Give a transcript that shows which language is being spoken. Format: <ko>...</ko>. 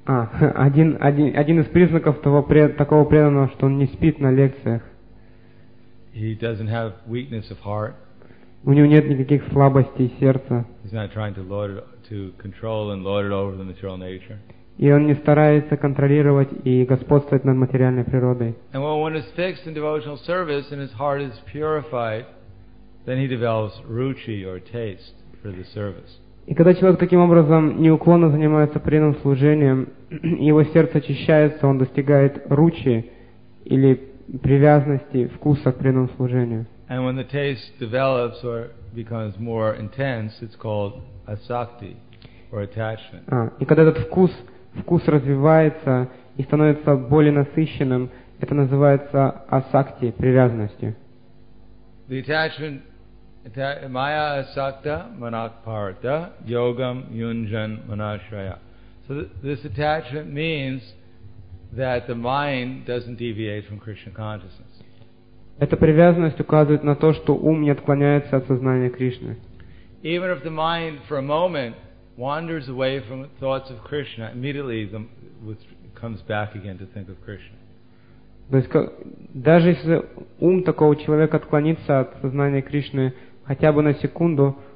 <ru>Один из признаков такого преданного, что он не спит на лекциях.</ru> <en>He doesn't have weakness of heart.</en> <ru>У него нет никаких слабостей сердца.</ru> <en>He's not trying to lord it, to control and lord it over the material nature.</en> <ru>И он не старается контролировать и господствовать над материальной природой.</ru> <en>And when one is fixed in devotional service and his heart is purified, then he develops ruchi or taste for the service.</en> <ru>И когда человек таким образом неуклонно занимается преданным служением, его сердце очищается, он достигает ручи или привязанности, вкуса к преданному служению.</ru> <en>And when the taste develops or becomes more intense, it's called asakti or attachment.</en> <ru>И когда этот вкус развивается и становится более насыщенным, это называется асакти, привязанностью.</ru> <en>The attachment</en> <sa>Maya Asakta Manakparta Yogam Yunjan Manashraya.</sa> <en>So this attachment means that the mind doesn't deviate from Krishna consciousness.</en> <ru>Эта привязанность указывает на то, что ум не отклоняется от сознания Кришны.</ru> <en>Even if the mind for a moment wanders away from thoughts of Krishna, immediately it comes back again to think of Krishna.</en> <ru>То есть даже если ум такого человека отклонится от сознания Кришны, хотя бы на секунду,</ru>